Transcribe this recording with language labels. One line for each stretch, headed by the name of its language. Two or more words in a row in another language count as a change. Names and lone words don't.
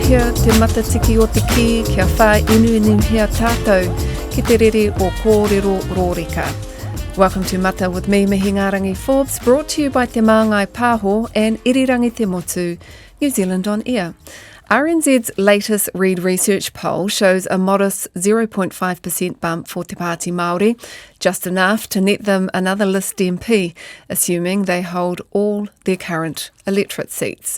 Māori: te matatiki o te ki, kia whā inu hea tātou, ki te rere o kōrero rōreka.
English: Welcome to Mata with me, Mihi Ngārangi Forbes, brought to you by te Māngai Pāho and Irirangi Te Motu, New Zealand on Air. RNZ's latest Reid Research poll shows a modest 0.5% bump for Te Pāti Māori, just enough to net them another list MP, assuming they hold all their current electorate seats.